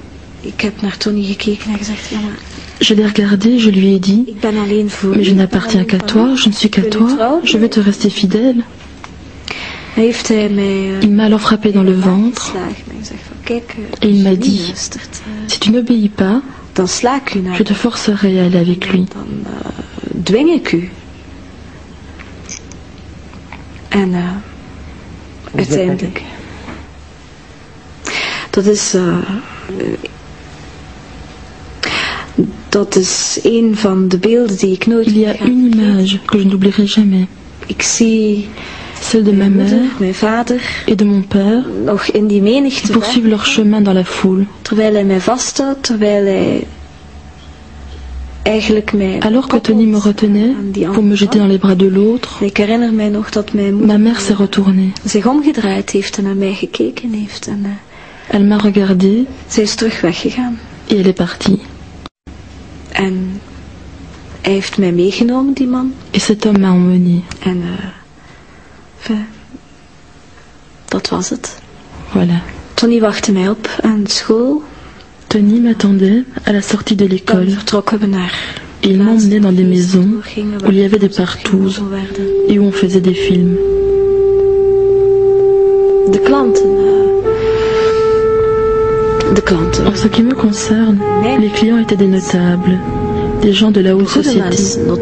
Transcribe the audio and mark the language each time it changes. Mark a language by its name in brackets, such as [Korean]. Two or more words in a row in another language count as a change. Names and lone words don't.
[French] Je l'ai regardé, je lui ai dit, mais je n'appartiens qu'à toi, je ne suis qu'à toi, je vais te rester fidèle. Il m'a alors frappé dans le ventre et il m'a dit, si tu n'obéis pas, je te forcerai à aller avec lui. [Dutch] Uiteindelijk. Dat is een van de beelden die ik nooit. [French] Il y a une image que je n'oublierai jamais. [Dutch] Ik zie [French] celle de ma mère et de mon père qui poursuivent leur chemin dans la foule. [Dutch] Terwijl hij mij vasthoudt, terwijl hij [French] Alors que Tony me retenait pour me jeter dans les bras de l'autre, ma mère s'est retournée. Elle m'a regardée et elle est partie. Et cet homme m'a emmené. Voilà. [Dutch] Tony wachtte mij op aan school. [French] Tony m'attendait à la sortie de l'école et il m'emmenait dans des maisons où il y avait des partouzes et où on faisait des films. En ce qui me concerne, les clients étaient des notables, des gens de la haute société.